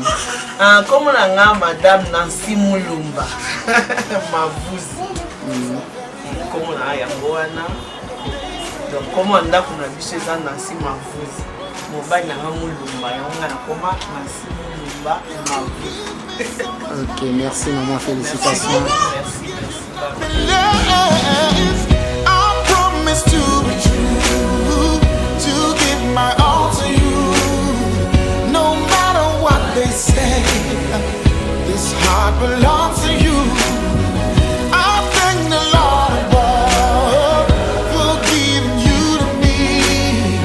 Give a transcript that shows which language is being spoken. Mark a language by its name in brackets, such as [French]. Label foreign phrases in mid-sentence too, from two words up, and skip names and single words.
[Lingala] Kombo na nga madame Nancy Mulumba mavuzi kombo na yango wana. [French] Donc comment [Lingala] ndako na biso eza Nancy mavuzi mobali na nga Mulumba yango nga nakoma Nancy Mulumba mavuzi. [French] Ok, merci maman, félicitations. Merci. [English] I promise to be true, to give my all to you. No matter what they say, this heart belongs to you. I thank the Lord above for giving you to me.